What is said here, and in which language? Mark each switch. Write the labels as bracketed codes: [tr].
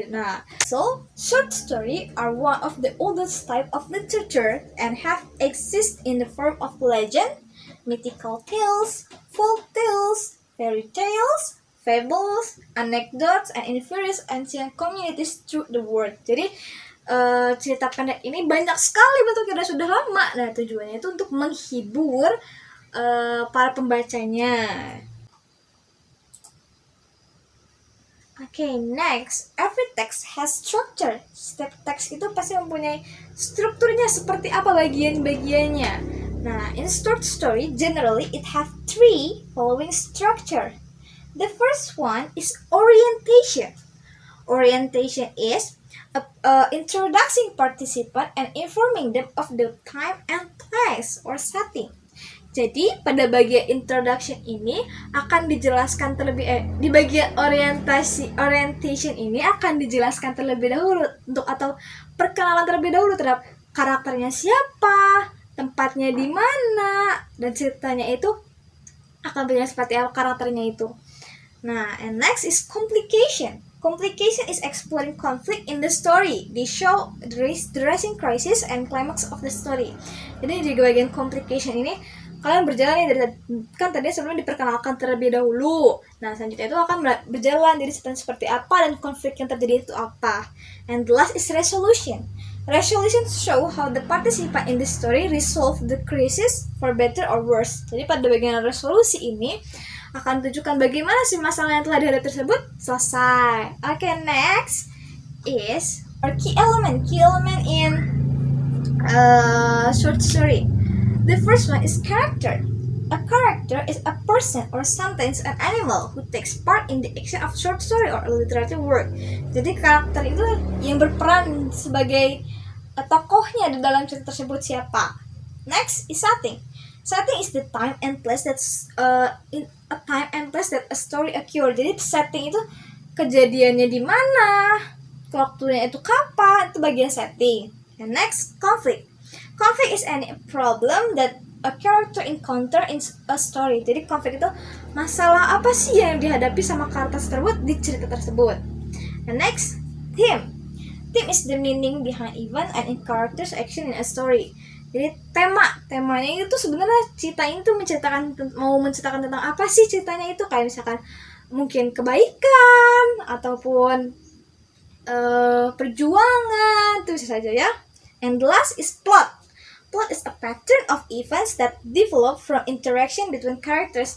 [en] Nah, so short story are one of the oldest type of literature and have exist in the form of legend, mythical tales, folk tales, fairy tales, fables, anecdotes, and in various ancient communities through the world. [id] Jadi cerita pendek ini banyak sekali bentuknya sudah lama. Nah, tujuannya itu untuk menghibur para pembacanya. [en] Okay, next, every text has structure. [id] Setiap teks itu pasti mempunyai strukturnya seperti apa bagian-bagiannya. [en] Nah, in short story, generally it have three following structure. The first one is orientation. Orientation is introducing participant and informing them of the time and place or setting. [id] Jadi pada bagian introduction ini akan dijelaskan di bagian orientation ini akan dijelaskan terlebih dahulu atau perkenalan terlebih dahulu terhadap karakternya siapa, tempatnya di mana, dan ceritanya itu akan berjalan seperti apa karakternya itu. [en] Nah, and next is complication. Complication is exploring conflict in the story. They show the rising crisis and climax of the story. [id] Jadi di bagian complication ini kalian berjalan dari kan tadi sebelum diperkenalkan terlebih dahulu. Nah, selanjutnya itu akan berjalan dari cerita seperti apa dan konflik yang terjadi itu apa. [en] And the last is resolution. Resolution show how the participant in the story resolve the crisis for better or worse. [id] Jadi pada bagian resolusi ini akan tunjukkan bagaimana si masalah yang telah dihadapi tersebut selesai. [en] Okay, next is our key element in short story. The first one is character. A character is a person or sometimes an animal who takes part in the action of short story or literary work. [id] Jadi karakter itu yang berperan sebagai tokohnya di dalam cerita tersebut siapa. [en] Next is setting. Setting is the time and place that's in a time and place that a story occur. [id] Jadi setting itu kejadiannya di mana, waktunya itu kapan, itu bagian setting. [en] And next, conflict. Conflict is any problem that a character encounter in a story. [id] Jadi konflik itu masalah apa sih yang dihadapi sama karakter tersebut di cerita tersebut. [en] And next, theme. Theme is the meaning behind event and in character's action in a story. [id] Jadi temanya itu sebenarnya cerita ini tuh mau menceritakan tentang apa sih ceritanya itu, kayak misalkan mungkin kebaikan ataupun perjuangan, itu bisa saja ya. [en] And the last is plot. Plot is a pattern of events that develop from interaction between characters.